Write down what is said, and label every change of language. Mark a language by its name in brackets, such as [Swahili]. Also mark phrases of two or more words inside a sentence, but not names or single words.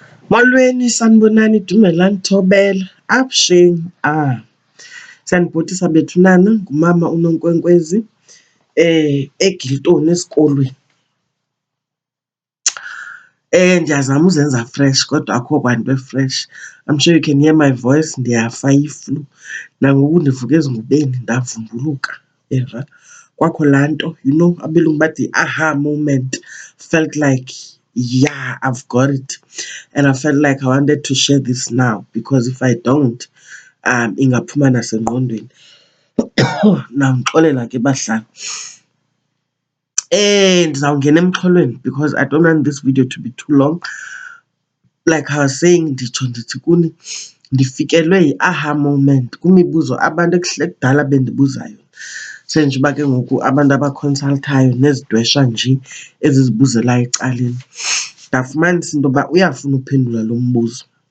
[Xhosa] Molweni, sanibonani, Dumelani, Thobela, Abusheng. Siyanibhotisa bethunana, ngumama uNonkwenkwezi eGiltoni esikolweni. Ndiyazama uzenza fresh kodwa akho kwanto e-fresh. [English] I'm sure you can hear my voice, [Xhosa] ndiyafa yi-flu. Nangoku ndivuka ezingubeni ndavumbuluka, uyeva. Kwakho laa nto, [English] you know, [Xhosa] abelungu bathi [English] aha moment. Felt like, yeah, I've got it. And I felt like I wanted to share this now because if I don't, [Xhosa] ingaphuma nasengqondweni. Now ndixolela ke bahlali. Ndizawungena emxholweni [English] because I don't want this video to be too long. Like I was saying, [Xhosa] nditsho ndithi kuni ndifikelwe yi- aha moment kwimibuzo abantu ekudala bendibuzayo. Senje uba ke ngoku abantu abakhonsalthayo nezidwesha nje ezizibuzelayo ecaleni. Ndafumanisa into yoba uyafuna uphendula lo mbuzo.